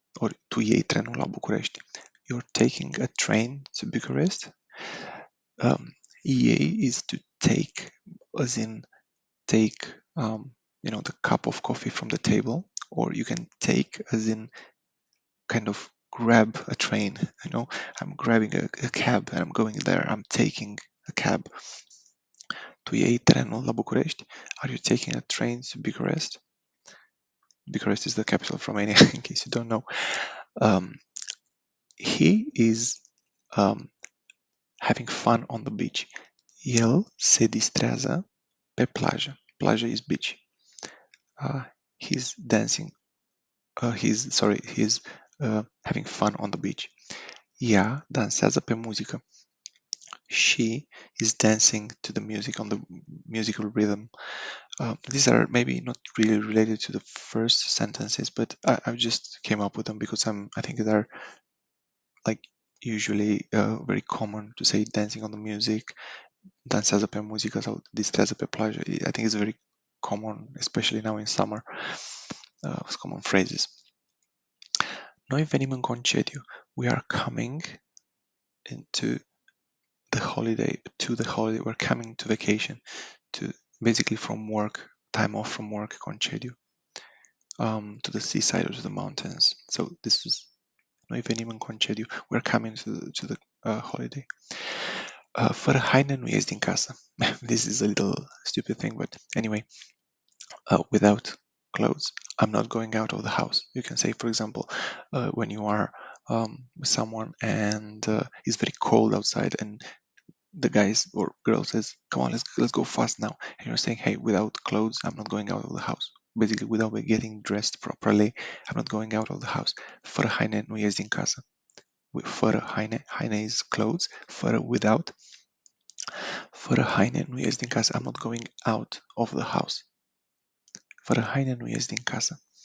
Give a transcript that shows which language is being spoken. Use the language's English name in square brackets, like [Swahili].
[Romanian] Or tu iei trenul la București. [English] You're taking a train to Bucharest. Iei is to take, as in take, the cup of coffee from the table, or you can take as in kind of grab a train. I'm grabbing a cab and I'm going there. I'm taking a cab. [Romanian] Tu iei trenul la București? [English] Are you taking a train to Bucharest? Bucharest is the capital of Romania, in case you don't know. He is having fun on the beach. [Romanian] El se distrează pe plajă. [English] Plajă is beach. He's dancing. He's having fun on the beach. [Romanian] Ea dansează pe muzică. [English] She is dancing to the music, on the musical rhythm. These are maybe not really related to the first sentences, but I just came up with them because I think they're like usually very common to say dancing on the music, [Romanian] dansează pe muzică sau distrează pe plajă. [English] I think it's very common, especially now in summer. It's common phrases. [Romanian] Noi venim în concediu. [English] We are coming to the holiday. We're coming to vacation, to basically from work, time off from work, concediu, to the seaside or to the mountains. So this is [Romanian] noi venim în concediu. [English] We're coming to the holiday. [Romanian] Fără haine nu ies din casă. [English] This is a little stupid thing, but anyway, without clothes, I'm not going out of the house. You can say, for example, when you are with someone and it's very cold outside and the guys or girl says, come on, let's go fast now. And you're saying, hey, without clothes, I'm not going out of the house. Basically, without getting dressed properly, I'm not going out of the house. [Romanian] Fără haine nu ies din casă. Fără haine, haine [English] is clothes. Fără, without. [Romanian] Fără haine nu ies din casă. [English] I'm not going out of the house. [Romanian] Fără haine nu ies din casă.